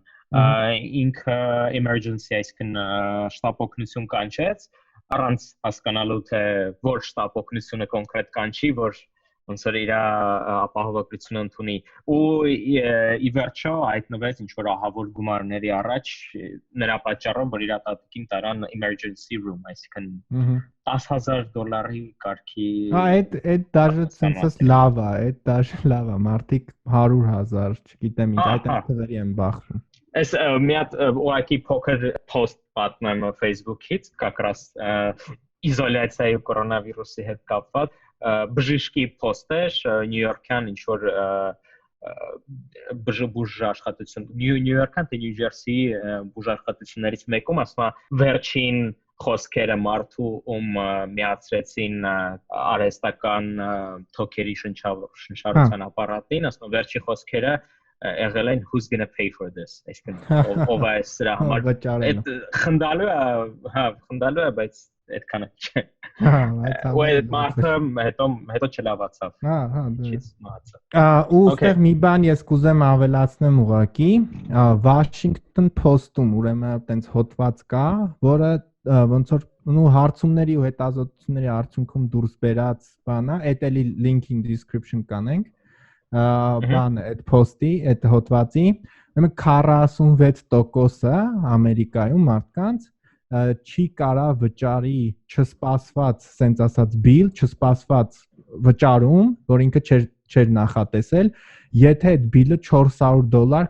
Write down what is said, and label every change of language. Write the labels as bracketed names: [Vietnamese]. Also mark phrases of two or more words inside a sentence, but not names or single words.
[Armenian] Ինքը emergency, այսինքն շտապ օգնություն կանչեց, առանց հասկանալու, թե որ շտապ օգնությունը կոնկրետ կանչի, որ ոնց որ իր ապահովագրությունը ընդունի, ու ի վերջո հայտնվեց ինչ-որ ահավոր գումարների առաջ նրա պատճառով, որ իր տատիկին տարան [English] emergency room, [Armenian] այսինքն $10,000 կարգի։ Հա, այդ դաժե sense լավ է, այդ դաժե լավ է, մարդիկ 100,000, չգիտեմ ինչ, այդ թվերի են բախվում։ Այս մի հատ ուղղակի փոքր post պատմեմ Facebook-ից, [Russian] как раз [Armenian] իզոլյացիայի ու կորոնավիրուսի հետ կապված բժշկի post-էր Նյու Յորքյան ինչ-որ բուժ աշխատություն Նյու Յորքյան թե Նյու Ջերսիի բուժ աշխատություններից մեկում ասում է վերջին խոսքերը մարդու միացրեցին արհեստական թոքերի շնչառության ապարատին, ասում վերջի խոսքերը եղել են [English] who's gonna pay for this, [Armenian] այսինքն ով է սրա համար այդ խնդալու է, հա, խնդալու է, բայց այդքանը չէ։ Ու այդ մարդը հետո չլավացավ։ Հա, ու ուստեղ մի բան ես կուզեմ ավելացնեմ ուղակի, Washington Post-ում ուրեմն այտենց հոդված կա, որը ոնց որ հարցումների ու հետազոտությունների արդյունքում դուրս բերած բան է, այդ էլի [English] link in description [Armenian] կանենք, բան այդ post-ի, այդ հոդվածի, ուրեմն 46%-ը Ամերիկայում մարդկանց չի կարա վճարի չսպասված, սենց ասած bill, չսպասված վճարում, որ ինքը չէր նախատեսել, եթե այդ bill-ը $400